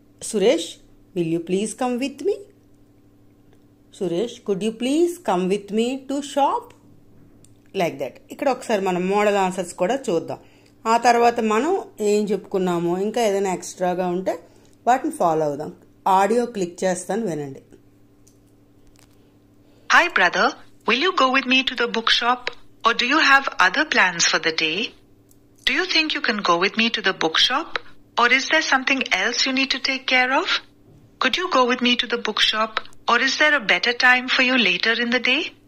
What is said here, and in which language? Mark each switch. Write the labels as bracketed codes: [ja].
[en] Suresh, will you please come with me? Suresh, could you please come with me to shop? Like that. [te] ఇక్కడ ఒకసారి మనం model answers కూడా చూద్దాం. ఆ తర్వాత మనం ఏం చెప్పుకున్నామో ఇంకా ఏదైనా ఎక్స్ట్రాగా ఉంటే వాటిని ఫాలో అవుదాం. ఆడియో క్లిక్ చేస్తాను, వినండి. [en] Hi brother, will you go with me to the bookshop, or do you have other plans for the day? Do you think you can go with me to the bookshop, or is there something else you need to take care of? Could you go with me to the bookshop, or is there a better time for you later in the day?